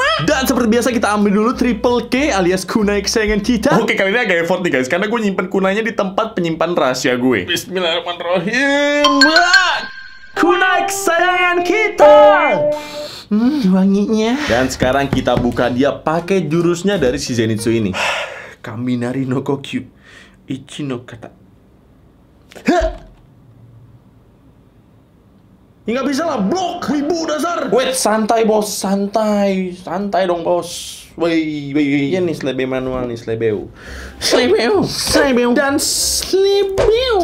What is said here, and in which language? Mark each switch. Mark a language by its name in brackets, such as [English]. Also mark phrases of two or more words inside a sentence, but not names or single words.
[Indonesian] Dan seperti biasa kita ambil dulu [English] triple K [Indonesian] alias kunai kesayangan kita. Oke, kali ini agak effort nih guys, karena gue nyimpen kunainya di tempat penyimpan rahasia gue. Bismillahirrahmanirrahim. Kunai kesayangan kita. Wanginya. Dan sekarang kita buka dia pakai jurusnya dari si Zenitsu ini. [Japanese] 雷の呼吸壱ノ型. [Indonesian] Nggak bisa lah, blok, wibu dasar. Wait, santai bos, santai, santai dong bos. Woi, ya nih slebe manual nih, slebeu, dan slebeu.